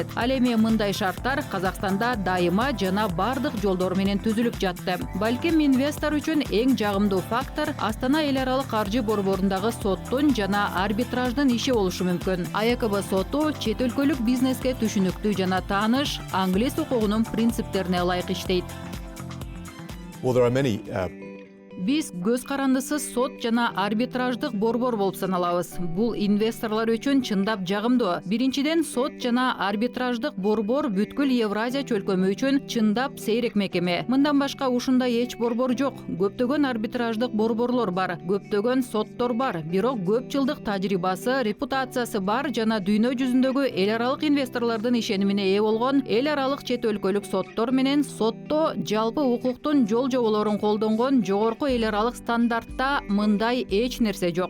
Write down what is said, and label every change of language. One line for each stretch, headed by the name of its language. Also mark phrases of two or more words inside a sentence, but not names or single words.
Kyrgyz: Ал эми мындай шарттар Казакстанда дайыма жана бардык жолдор менен түзүлүп жатты. Балким инвестор үчүн эң жагымдуу фактор Астана эл аралык каржы борборундагы соттун жана арбитраждын иши болушу мүмкүн. АЭКБ соту чет өлкөлүк бизнеске түшүнүктүү жана тааныш англис укугунун принциптерине ылайык иштейт.
English: Well, there are many
Kyrgyz: Биз көз карандысыз сот жана арбитраждык борбор болуп саналабыз. Бул инвесторлор үчүн чындап жагымдуу. Биринчиден, сот жана арбитраждык борбор бүткүл Евразия чөлкөмү үчүн чындап сейрек мекеме. Мындан башка ушундай эч борбор жок. Көптөгөн арбитраждык борборлор бар, көптөгөн соттор бар, бирок көп жылдык тажрыйбасы, репутациясы бар жана дүйнө жүзүндөгү эл аралык инвесторлордун ишенимине ээ болгон эл аралык чет өлкөлүк соттор менен сотто жалпы укуктун жол жоболорун колдонгон жогорку эл аралык стандартта мындай эч нерсе жок.